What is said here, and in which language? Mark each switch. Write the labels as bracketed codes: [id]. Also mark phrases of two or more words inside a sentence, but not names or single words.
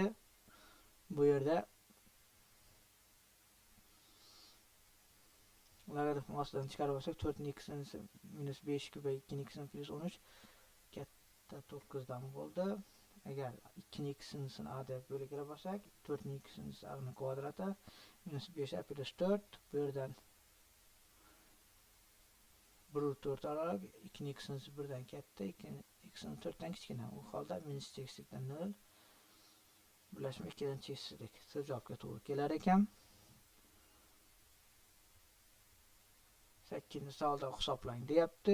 [uz] Bu yerda logaritm ostidan chiqarib olsak 4 ni x'ni minus 5 ko'payib 2 ni x'ni plus 13 katta 9 dan bo'ldi. Agar 2 ni x'ni a deb bo'lib olsak 4 ni x'ni a ni kvadrati minus 5a plus 4 bu yerdan 1/4 olarak 2 ni x'ni 1 dan katta 2 ni x'ni 4 dan kichkina. U holda minus cheksizlikdan 0 birlashma 2 dan cheksizlik. Siz javobga to'g'ri kelar ekan. 8-savolda hisoblang deyapti.